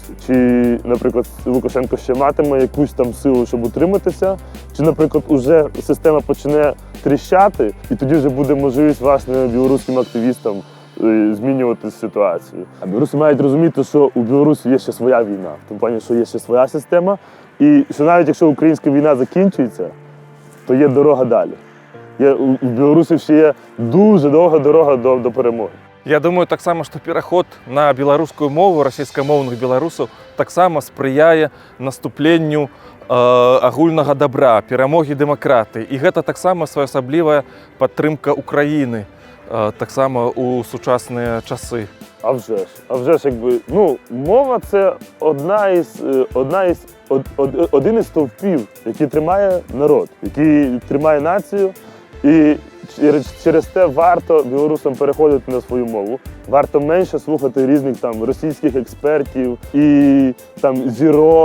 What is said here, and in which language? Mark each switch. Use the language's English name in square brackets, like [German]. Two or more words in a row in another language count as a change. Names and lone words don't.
[Ukrainian] Чи, наприклад, Лукашенко ще матиме якусь там силу, щоб утриматися, чи, наприклад, уже система почне тріщати, і тоді вже буде можливість, власне, білоруським активістам змінювати ситуацію. А білоруси мають розуміти, що у Білорусі є ще своя війна, в тому плані, що є ще своя система, і що навіть якщо українська війна закінчується, то є дорога далі. У білорусів ще є дуже довга дорога до перемоги. [Belarusian] Я думаю, так само, што пераход на беларускую мову расійскамоўных беларусаў таксама спрыяе наступленню агульнага дабра, перамогі дэмакратыі. І гэта таксама своеасаблівая падтрымка Украіны, таксама у сучасныя часы. [Ukrainian] А вже ж, якби, мова – це один із стовпів, який тримає народ, який тримає націю. І через те варто білорусам переходити на свою мову, варто менше слухати різних там російських експертів і там зірок.